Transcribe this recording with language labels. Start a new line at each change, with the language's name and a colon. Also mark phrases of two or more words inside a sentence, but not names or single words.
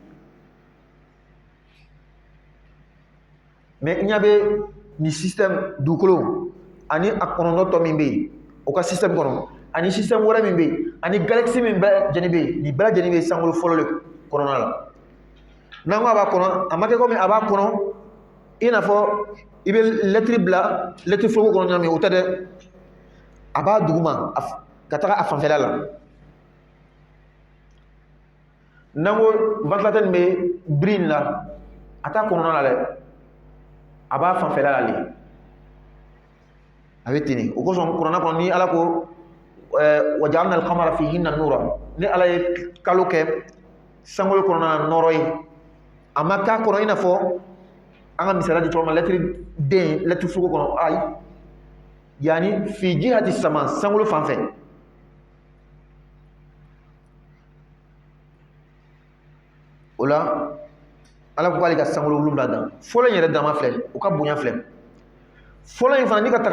Bambara: mais i ɲɛ bɛ nin système dugukolo ani a kɔnɔntɔn tɔ min bɛ yen o ka système kɔnɔ ani système wɛrɛ min bɛ yen ani galaxie min bɛɛ lajɛlen bɛ yen nin bɛɛ lajɛlen bɛ sankolo fɔlɔ de kɔnɔna la n'an ko a b'a kɔnɔ a ma kɛ komi a b'a kɔnɔ i n'a fɔ i bɛ lɛtiri bila lɛtiri foroko kɔnɔ ɲami o tɛ dɛ a b'a duguma ka taga a fanfɛla la n'an ko ventilateur nin bɛ biri nin la a t'a kɔnɔna la dɛ a b'a fanfɛla la de a bɛ ten de o kosɔn kuranɛ kɔnɔ ni ala ko
Arabic: وجعلنا القمر فيهن نورا
Bambara: ni ala ye kalo kɛ sankolo kɔnɔna na nɔrɔ ye a ma k'a kɔnɔ i n'a fɔ an ka misaliya di cogo min na lɛtiri den lɛtiri foroko kɔnɔ ayi
Arabic: يعني في جهة السماء
Bambara: sankolo fan fɛ o la ala ko k'ale ka sankolo 7 dan fɔlɔ in yɛrɛ dama filɛ o ka bonya filɛ fɔlɔ in fana ni ka taga